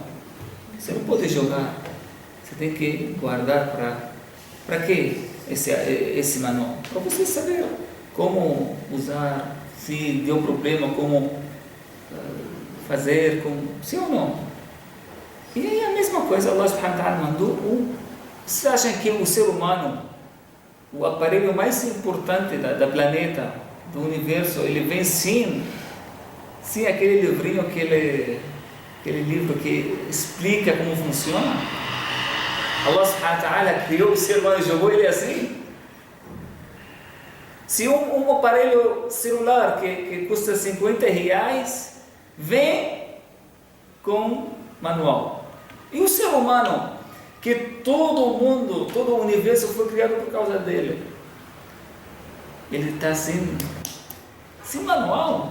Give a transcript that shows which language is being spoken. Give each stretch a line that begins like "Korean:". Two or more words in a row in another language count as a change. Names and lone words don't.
Portuguese: Você não pode jogar, você tem que guardar para quê esse manual? Para você saber como usar, se deu problema, como fazer, sim ou não? E aí a mesma coisa, Allah
Arabic: سبحانه وتعالى
Portuguese: mandou Vocês acham que o ser humano, o aparelho mais importante da planeta, do universo, ele vem sim aquele livrinho, aquele livro que explica como funciona? Allah
Arabic: سبحانه وتعالى
Portuguese: criou o ser humano e jogou ele assim? Se um aparelho celular que custa R$50 vem com manual, e o ser humano, que todo o universo foi criado por causa dele, ele está sem manual?